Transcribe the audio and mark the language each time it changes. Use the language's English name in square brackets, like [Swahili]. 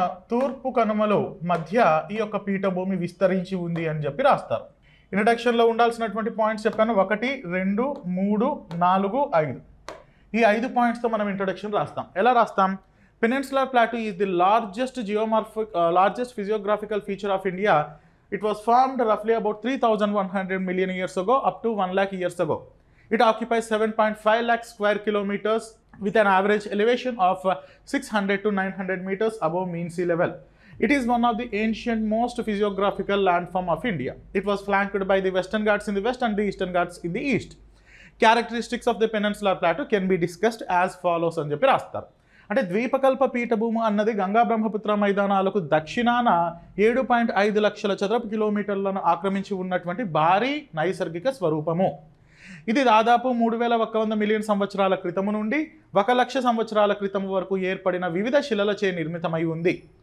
[Telugu] తూర్పు కనుమలు మధ్య ఈ యొక్క పీఠభూమి విస్తరించి ఉంది అని చెప్పి రాస్తారు. ఇంట్రడక్షన్లో ఉండాల్సినటువంటి పాయింట్స్ చెప్పాను, 1, 2, 3, 4, 5. ఈ 5 పాయింట్స్తో మనం ఇంట్రడక్షన్ రాస్తాం. ఎలా రాస్తాం? [English] Peninsular Plateau is the largest physiographical feature of India. It was formed roughly about 3,100 million years ago up to 1 lakh years ago. It occupies 7.5 lakh square kilometers with an average elevation of 600 to 900 meters above mean sea level. It is one of the ancient most physiographical landform of India. It was flanked by the Western Ghats in the west and the Eastern Ghats in the east. Characteristics of the Peninsular Plateau can be discussed as follows [Telugu] అని చెప్పి రాస్తారు. అంటే ద్వీపకల్ప పీఠభూమి అన్నది గంగా బ్రహ్మపుత్ర మైదానాలకు దక్షిణాన 7.5 లక్షల చదరపు కిలోమీటర్లను ఆక్రమించి ఉన్నటువంటి భారీ నైసర్గిక స్వరూపము. ఇది దాదాపు 3,100 మిలియన్ సంవత్సరాల క్రితము నుండి 1 లక్ష సంవత్సరాల క్రితం వరకు ఏర్పడిన వివిధ శిలలచే నిర్మితమై ఉంది.